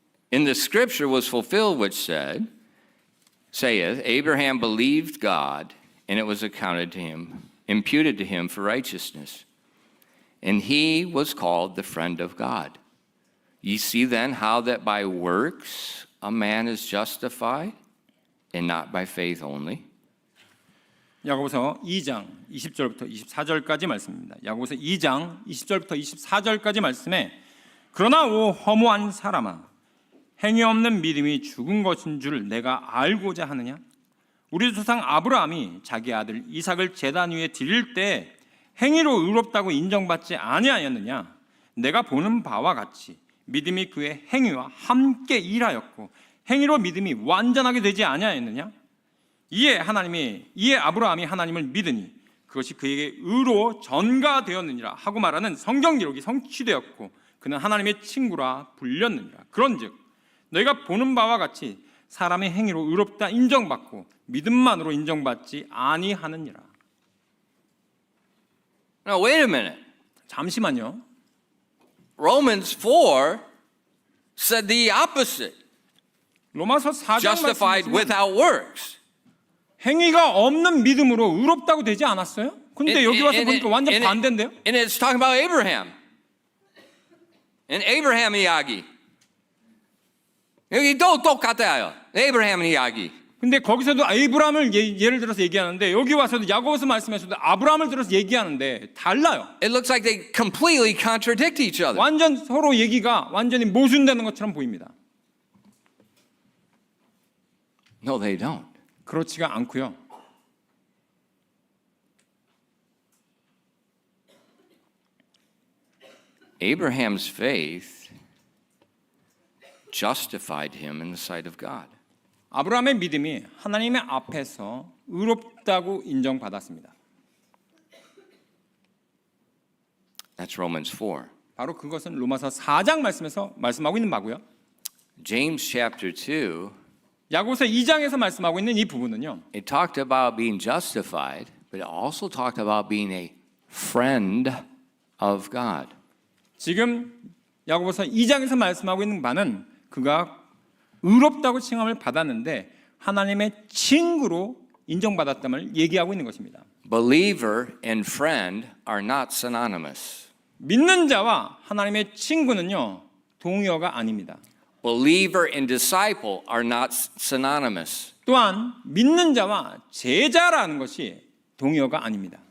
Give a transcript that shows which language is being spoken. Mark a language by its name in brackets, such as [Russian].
[English] in the scripture was fulfilled which saith, Abraham believed God, and it was accounted to him, imputed to him for righteousness. And he was called the friend of God. Ye see then how that by works a man is justified, and not by faith only. [Korean] 야고보서 2장 20절부터 24절까지 말씀입니다. 야고보서 2장 20절부터 24절까지 말씀에 그러나 오 허무한 사람아 행위 없는 믿음이 죽은 것인 줄 내가 알고자 하느냐? 우리 조상 아브라함이 자기 아들 이삭을 제단 위에 드릴 때 행위로 의롭다고 인정받지 아니하였느냐? 내가 보는 바와 같이 믿음이 그의 행위와 함께 일하였고 행위로 믿음이 완전하게 되지 아니하였느냐? 이에 아브라함이 하나님을 믿으니 그것이 그에게 의로 전가되었느니라 하고 말하는 성경 기록이 성취되었고 그는 하나님의 친구라 불렸느니라. 그런즉 너희가 보는 바와 같이 사람의 행위로 의롭다 인정받고 믿음만으로 인정받지 아니하느니라. [English] Now wait a minute. [Korean] 잠시만요. [English] Romans 4 said the opposite. [Korean] 로마서 4장 [English] Justified [Korean] 말씀에 [English] without works. [Korean] 행위가 없는 믿음으로 의롭다고 되지 않았어요? 근데 여기 와서 보니까 완전 반대인데요? [English] And it's talking about Abraham. And Abraham 이야기. [Korean] 여기 또 똑같아요. Abraham 이야기. 근데 거기서도 아브라함을 예를 들어서 얘기하는데 여기 와서도 야고보서 말씀에서도 아브라함을 들어서 얘기하는데 달라요. [English] It looks like they completely contradict each other. [Korean] 완전 서로 얘기가 완전히 모순되는 것처럼 보입니다. [English] No, they don't. [Korean] 그렇지가 않고요. [English] Abraham's faith justified him in the sight of God. [Korean] 아브라함의 믿음이 하나님의 앞에서 의롭다고 인정받았습니다. [English] That's Romans 4. [Korean] 바로 그것은 로마서 4장 말씀에서 말씀하고 있는 바고요. [English] James chapter 2, [Korean] 야고보서 2장에서 말씀하고 있는 이 부분은요. [English] it talked about being justified, but it also talked about being a friend of God. [Korean] 지금 야고보서 2장에서 말씀하고 있는 바는 그가 의롭다고 칭함을 받았는데 하나님의 친구로 인정받았다를 얘기하고 있는 것입니다. [English] Believer and friend are not synonymous. [Korean] 믿는 자와 하나님의 친구는요 동의어가 아닙니다. [English] Believer and disciple are not synonymous. [Korean] 또한 믿는 자와 제자라는 것이 동의어가 아닙니다.